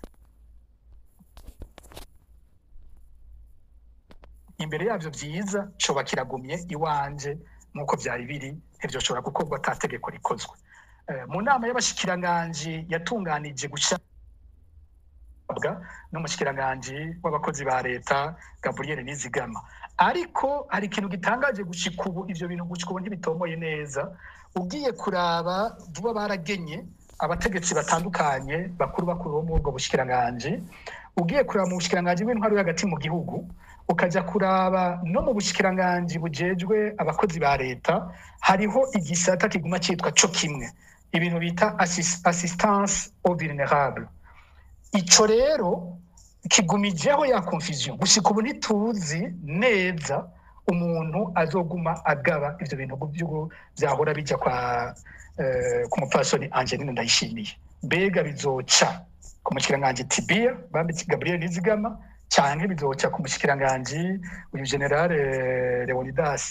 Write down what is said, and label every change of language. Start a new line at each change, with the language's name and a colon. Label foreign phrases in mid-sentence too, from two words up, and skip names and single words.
Rundi: imbere yavyo vyiza coba kiragumye iwanje nkuko vyari biri ivyo shobora gukorwa atategeko rikozwe mu nama y'abashikiranganje yatunganije gushabwa n'umushikiranganje w'abakozi ba leta Gabriel Nizigama ariko hari ikintu gitangaje gushika ubu ivyo bintu gushika ubu ntibitomoye neza ugiye kuraba vuba baragenye abategetsi batandukanye bakuru bo mu bwo bushikiranganje ugiye kuraba mu bushikiranganje bw'intwaro hagati mu gihugu ukaja kuraba no mu bushikiranganje bujejwe abakozi ba leta hariho igisata kiguma citwa co kimwe ibintu bita
French: assistance aux vulnérables
Rundi: ico rero kigumijeho ya confusion gushika ubu ntituzi neza umuntu azoguma agaba ivyo bintu byahora bija kwa ku mupfasoni Angeline Ndayishimiye mbega bizoca ku mushikiranganje Tibia bambitse Gabriel Nizigama cyane bizoca ku mushikiranganje uyu General Leonidas